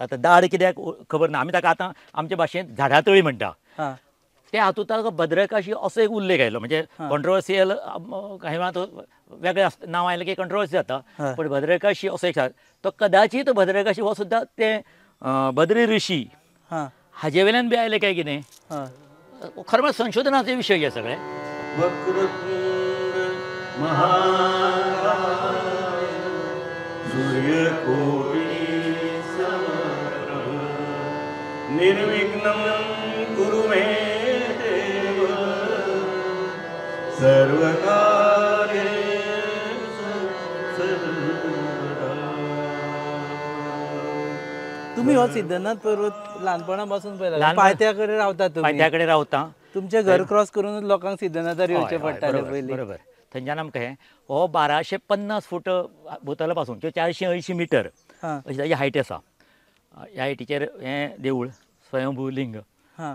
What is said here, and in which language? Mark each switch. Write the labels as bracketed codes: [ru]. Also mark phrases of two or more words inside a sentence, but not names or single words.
[kok] आतां दाढ कित्याक खबर ना आमी ताका आतां आमचे भाशेंत झाडा तळी म्हणटा त्या हातूंत ताका भद्रकाशी असो एक उल्लेख आयलो म्हणजे कंट्रोवर्सियल काही वेळा वेगळें नांव आयलें की कंट्रोवर्सी जाता पण भद्रकाशी असो एक तो कदाचित भद्रकाशी हो सुद्दां ते बद्री ऋषी हाजे वयल्यान बी आयले काय कितें खरें म्हळ्यार संशोधनाचे विशय हे सगळे। [sa] वक्रतुंड महाकाय सूर्यकोटि समप्रभ निर्विघ्नं कुरु मे देव सर्वकार्येषु सर्वदा. [mr] तुम्ही हो सिद्धनाथ पर्वत लहानपणापासून पहिला लहानपण- [kok] पायथ्याकडे रावता तुम्ही. पायथ्याकडे रावता. तुमचे घर क्रॉस करूनच लोकांक सिद्धनाथार येवचे हय, हय, पडटाले बरोबर, पयलीं. बरोबर. थंयच्यान आमकां हे हो 1250 फूट भोंवतला पासून 480 मिटर हां अशी ताची हायट आसा. ह्या हायटीचेर हें देवूळ स्वयंभू लिंग. हां